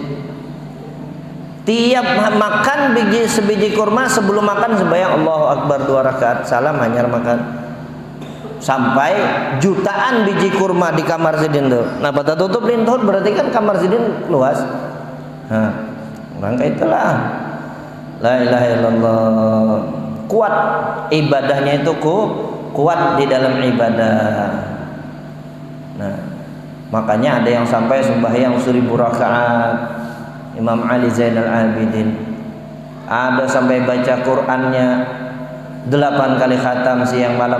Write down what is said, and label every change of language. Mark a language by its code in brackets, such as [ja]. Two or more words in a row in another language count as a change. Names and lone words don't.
[bjn] Tiap makan sebiji kurma sebelum makan sembahyang [ar] Allahu Akbar [bjn] 2 rakaat, salam hanyar makan. Sampai jutaan biji kurma di kamar sidin tuh. Nah, pada tutup lintuh berarti kan kamar sidin luas. Nah, maka itulah [ar] la ilaha illallah. [bjn] Kuat ibadahnya itu kuat di dalam ibadah. Nah, makanya ada yang sampai sembahyang 1000 rakaat. Imam Ali Zainal Abidin ada sampai baca Qur'annya 8 kali khatam siang malam.